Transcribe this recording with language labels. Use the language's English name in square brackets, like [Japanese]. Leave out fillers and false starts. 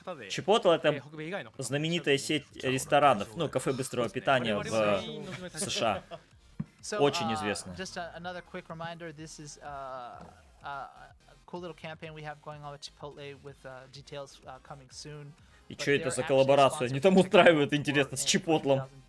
[Russian] Чипотла это знаменитая сеть ресторанов, ну, кафе быстрого питания в США. [English] So, [Russian] Очень известно. [English] Just another quick reminder, this is a cool little campaign we have going on with Chipotle with details coming soon. [Russian] И что это за коллаборация? Они там устраивают, интересно, с Чипотлом.